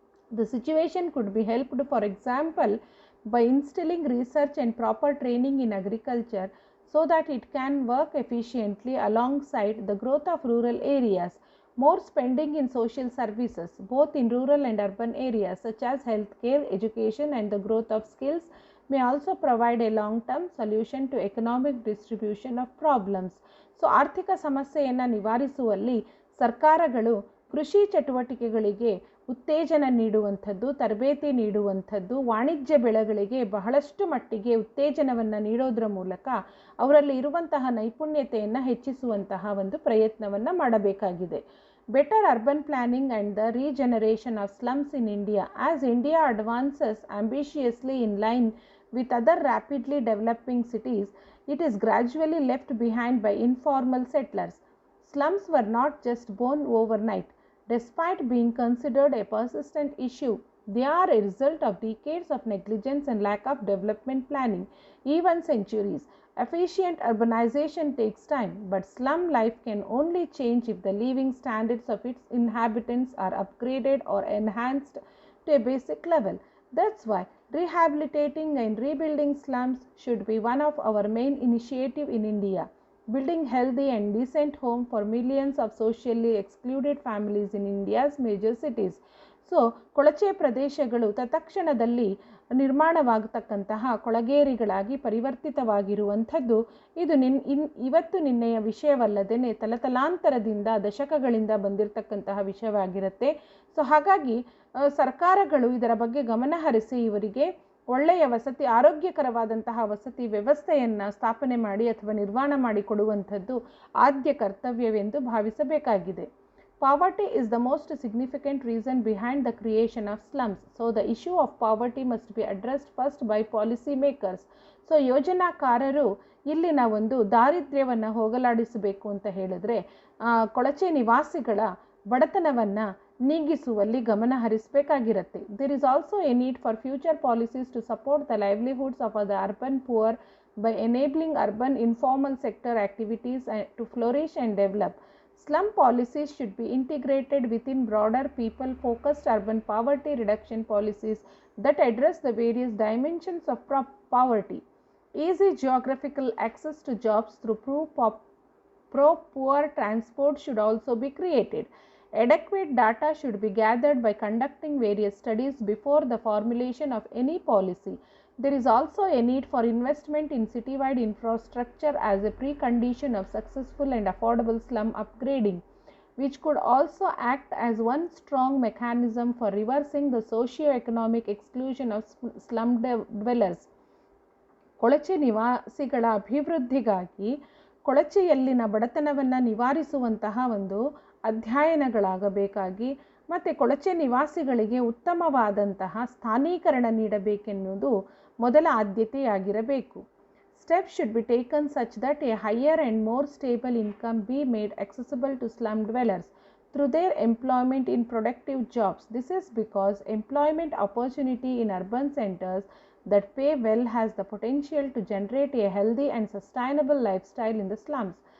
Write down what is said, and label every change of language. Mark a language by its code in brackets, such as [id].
[en] The situation could be helped, for example, by instilling research and proper training in agriculture so that it can work efficiently alongside the growth of rural areas. More spending in social services, both in rural and urban areas, such as healthcare, education, and the growth of skills, may also provide a long-term solution to economic distribution of problems. [kn] So, ಆರ್ಥಿಕ ಸಮಸ್ಯೆಯನ್ನು ನಿವಾರಿಸುವಲ್ಲಿ ಸರ್ಕಾರಗಳು ಕೃಷಿ ಚಟುವಟಿಕೆಗಳಿಗೆ ಉತ್ತೇಜನ ನೀಡುವಂಥದ್ದು, ತರಬೇತಿ ನೀಡುವಂಥದ್ದು, ವಾಣಿಜ್ಯ ಬೆಳೆಗಳಿಗೆ ಬಹಳಷ್ಟು ಮಟ್ಟಿಗೆ ಉತ್ತೇಜನವನ್ನು ನೀಡೋದರ ಮೂಲಕ ಅವರಲ್ಲಿ ಇರುವಂತಹ ನೈಪುಣ್ಯತೆಯನ್ನು ಹೆಚ್ಚಿಸುವಂತಹ ಒಂದು ಪ್ರಯತ್ನವನ್ನು ಮಾಡಬೇಕಾಗಿದೆ. [en] Better urban planning and the regeneration of slums in India. As India advances ambitiously in line with other rapidly developing cities, it is gradually left behind by informal settlers. Slums were not just born overnight. Despite being considered a persistent issue, they are a result of decades of negligence and lack of development planning, even centuries. Efficient urbanization takes time, but slum life can only change if the living standards of its inhabitants are upgraded or enhanced to a basic level. That's why rehabilitating and rebuilding slums should be one of our main initiatives in India. Building healthy and decent homes for millions of socially excluded families in India's major cities. [kn] So ಕೊಳಚೆ ಪ್ರದೇಶಗಳು ತತ್ಕ್ಷಣದಲ್ಲಿ ನಿರ್ಮಾಣವಾಗತಕ್ಕಂತಹ ಕೊಳಗೇರಿಗಳಾಗಿ ಪರಿವರ್ತಿತವಾಗಿರುವಂಥದ್ದು ಇದು ಇವತ್ತು ನಿನ್ನೆಯ ವಿಷಯವಲ್ಲದೇ ತಲತಲಾಂತರದಿಂದ ದಶಕಗಳಿಂದ ಬಂದಿರತಕ್ಕಂತಹ ವಿಷಯವಾಗಿರುತ್ತೆ. So ಹಾಗಾಗಿ ಸರ್ಕಾರಗಳು ಇದರ ಬಗ್ಗೆ ಗಮನ ಹರಿಸಿ ಇವರಿಗೆ ಒಳ್ಳೆಯ ವಸತಿ, ಆರೋಗ್ಯಕರವಾದಂತಹ ವಸತಿ ವ್ಯವಸ್ಥೆಯನ್ನು ಸ್ಥಾಪನೆ ಮಾಡಿ ಅಥವಾ ನಿರ್ಮಾಣ ಮಾಡಿಕೊಡುವಂಥದ್ದು ಆದ್ಯ ಕರ್ತವ್ಯವೆಂದು ಭಾವಿಸಬೇಕಾಗಿದೆ. [en] Poverty is the most significant reason behind the creation of slums. So the issue of poverty must be addressed first by policy makers. [kn] So ಯೋಜನಾಕಾರರು ಇಲ್ಲಿನ ಒಂದು ದಾರಿದ್ರ್ಯವನ್ನು ಹೋಗಲಾಡಿಸಬೇಕು ಅಂತ ಹೇಳಿದ್ರೆ ಕೊಳಚೆ ನಿವಾಸಿಗಳ ಬಡತನವನ್ನು ನೀಗಿಸುವಲ್ಲಿ ಗಮನ ಹರಿಸಬೇಕಾಗಿರುತ್ತೆ. [en] There is also a need for future policies to support the livelihoods of the urban poor by enabling urban informal sector activities to flourish and develop. Slum policies should be integrated within broader people-focused urban poverty reduction policies that address the various dimensions of poverty. Easy geographical access to jobs through pro-poor transport should also be created. Adequate data should be gathered by conducting various studies before the formulation of any policy. There is also a need for investment in citywide infrastructure as a precondition of successful and affordable slum upgrading, which could also act as one strong mechanism for reversing the socio-economic exclusion of slum dwellers. [kn] ಕೊಳಚೆ ನಿವಾಸಿಗಳ ಅಭಿವೃದ್ಧಿಗಾಗಿ ಕೊಳಚೆಯಲ್ಲಿನ ಬಡತನವನ್ನು ನಿವಾರಿಸುವಂತಹ ಒಂದು ಅಧ್ಯಯನಗಳಾಗಬೇಕಾಗಿ ಮತ್ತು ಕೊಳಚೆ ನಿವಾಸಿಗಳಿಗೆ ಉತ್ತಮವಾದಂತಹ ಸ್ಥಾನೀಕರಣ ನೀಡಬೇಕೆನ್ನುವುದು ಮೊದಲ ಆದ್ಯತೆಯಾಗಿರಬೇಕು. [en] Steps should be taken such that a higher and more stable income be made accessible to slum dwellers through their employment in productive jobs. This is because employment opportunity in urban centers that pay well has the potential to generate a healthy and sustainable lifestyle in the slums.